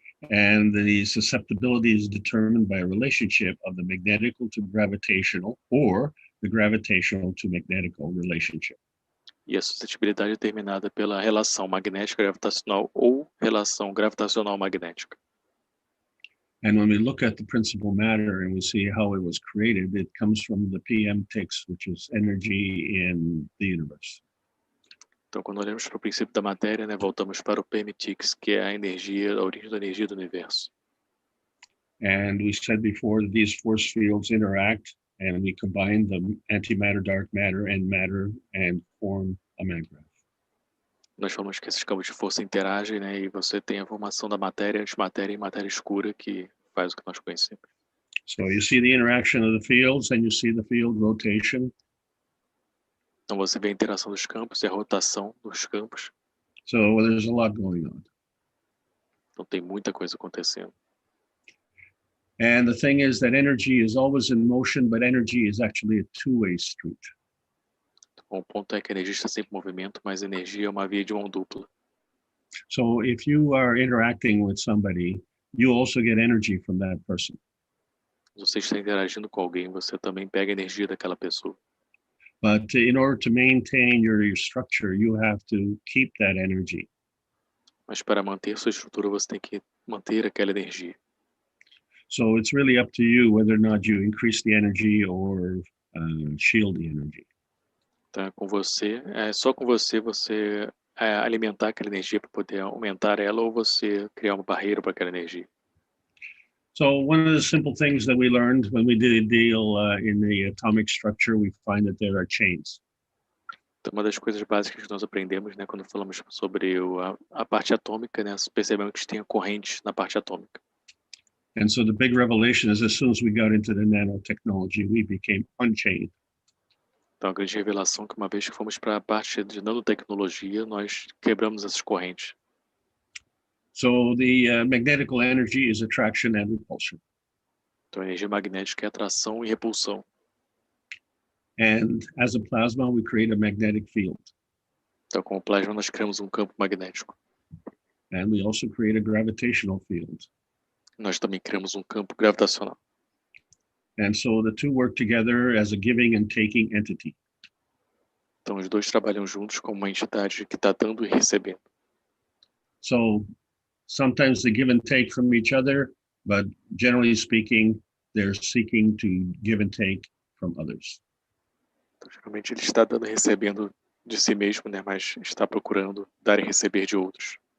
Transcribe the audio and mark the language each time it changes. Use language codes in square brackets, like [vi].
[en] And the susceptibility is determined by a relationship of the magnetical to gravitational or the gravitational to magnetical relationship. [pt] E a suscetibilidade é determinada pela relação magnética gravitacional ou relação gravitacional magnética. [en] And when we look at the principal matter and we see how it was created, it comes from the PM-TIX, which is energy in the universe. [pt] Então, quando olhamos para o princípio da matéria, né, voltamos para o PM-TIX, que é a origem da energia do universo. [en] And we said before that these force fields interact and we combine the antimatter, dark matter, and form a maggrav. [pt] Nós falamos que esses campos de força interagem, né? E você tem a formação da matéria, antimatéria e matéria escura que faz o que nós conhecemos. [en] So you see the interaction of the fields and you see the field rotation. [pt] Então você vê a interação dos campos e a rotação dos campos. [en] So there's a lot going on. [pt] Então tem muita coisa acontecendo. [en] And the thing is that energy is always in motion, but energy is actually a two-way street. [pt] Então, o ponto é que a energia está sempre em movimento, mas a energia é uma via de mão dupla. [en] So if you are interacting with somebody, you also get energy from that person. [pt] Se você está interagindo com alguém, você também pega a energia daquela pessoa. [en] But in order to maintain your structure, you have to keep that energy. [pt] Mas para manter sua estrutura, você tem que manter aquela energia. [en] So it's really up to you whether or not you increase the energy or shield the energy. [pt] Então, com você, só com você alimentar aquela energia para poder aumentar ela ou você criar uma barreira para aquela energia. [en] So one of the simple things that we learned when we did a deal in the atomic structure, we find that there are chains. [pt] Então, uma das coisas básicas que nós aprendemos, né, quando falamos sobre a parte atômica, né, percebemos que tem correntes na parte atômica. [en] And so the big revelation is as soon as we got into the nanotechnology, we became unchained. [pt] Então, a grande revelação é que uma vez que fomos para a parte de nanotecnologia, nós quebramos essas correntes. [en] So the magnetical energy is attraction and repulsion. [pt] Então, a energia magnética é atração e repulsão. [en] And as a plasma, we create a magnetic field. [pt] Então, com o plasma, nós criamos um campo magnético. [en] And we also create a gravitational field. [pt] Nós também criamos um campo gravitacional. [en] And so the two work together as a giving and taking entity. [pt] Então, os dois trabalham juntos como uma entidade que está dando e recebendo. [en] So sometimes they give and take from each other, but generally speaking, they're seeking to give and take from others. [pt] Então, geralmente, ele está dando e recebendo de si mesmo, né? Mas está procurando dar e receber de outros.